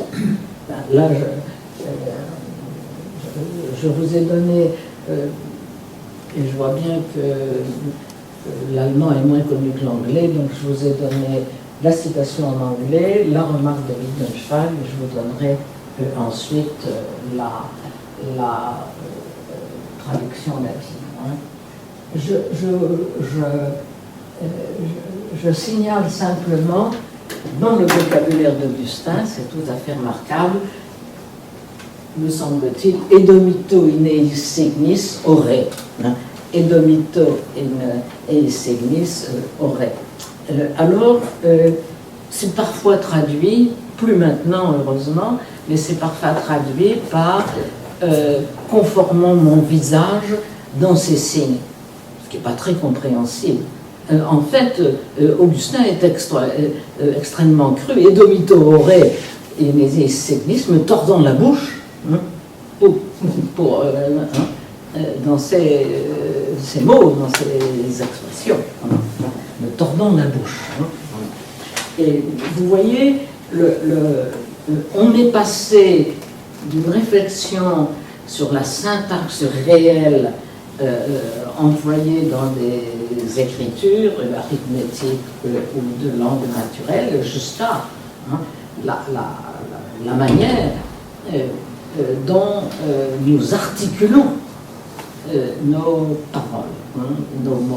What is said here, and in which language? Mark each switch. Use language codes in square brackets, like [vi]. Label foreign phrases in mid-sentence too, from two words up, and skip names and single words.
[fr] Là, je vous ai donné, et je vois bien que l'allemand est moins connu que l'anglais, donc je vous ai donné la citation en anglais, la remarque de Wittgenstein, et je vous donnerai ensuite la traduction latine. Je signale simplement, dans le vocabulaire d'Augustin, c'est tout à fait remarquable, me semble-t-il, [la] edomito in eis signis ore. Edomito in eis signis ore. [fr] Alors, c'est parfois traduit, plus maintenant heureusement, mais c'est parfois traduit par conformant mon visage dans ses signes, ce qui n'est pas très compréhensible. En fait, Augustin est extrêmement cru, [la] et domito ore in eis signis, [fr] me tordant la bouche, dans ses mots, dans ses expressions, me tordant la bouche. Et vous voyez, on est passé d'une réflexion sur la syntaxe réelle employés dans des écritures arithmétiques ou de langue naturelle, juste là, hein, la manière dont nous articulons nos paroles, hein, nos mots.